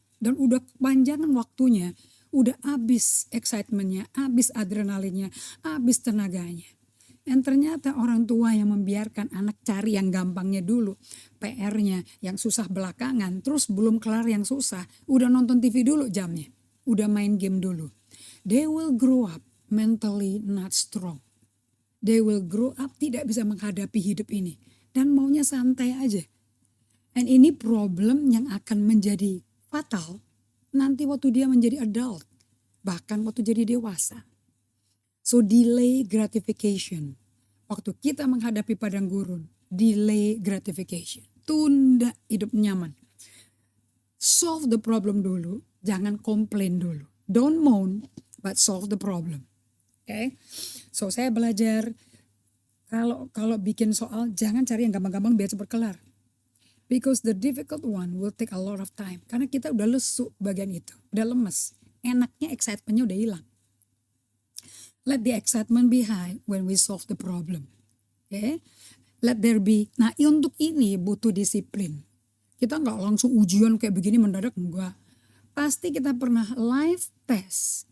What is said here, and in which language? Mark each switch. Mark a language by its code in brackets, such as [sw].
[id] Dan udah kepanjangan waktunya, udah habis excitementnya, habis adrenalinnya, habis tenaganya. Dan ternyata orang tua yang membiarkan anak cari yang gampangnya dulu, PR-nya yang susah belakangan, terus belum kelar yang susah, udah nonton TV dulu jamnya, udah main game dulu. [en] They will grow up mentally not strong. They will grow up [id] tidak bisa menghadapi hidup ini dan maunya santai aja. And ini problem yang akan menjadi fatal nanti waktu dia menjadi adult, bahkan waktu jadi dewasa. [en] So delay gratification. [id] Waktu kita menghadapi padang gurun, [en] delay gratification. [id] Tunda hidup nyaman. [en] Solve the problem [id] dulu, jangan komplain dulu. [en] Don't moan, but solve the problem. Okay? [id] So saya belajar kalau bikin soal jangan cari yang gampang-gampang biar cepat kelar. [en] Because the difficult one will take a lot of time. [id] Karena kita udah lesu bagian itu, udah lemes. Enaknya excitementnya udah hilang. [en] Let the excitement be high when we solve the problem. Okay? Let there be. [id] Nah untuk ini butuh disiplin. Kita nggak langsung ujian kayak begini mendadak, enggak. Pasti kita pernah live test.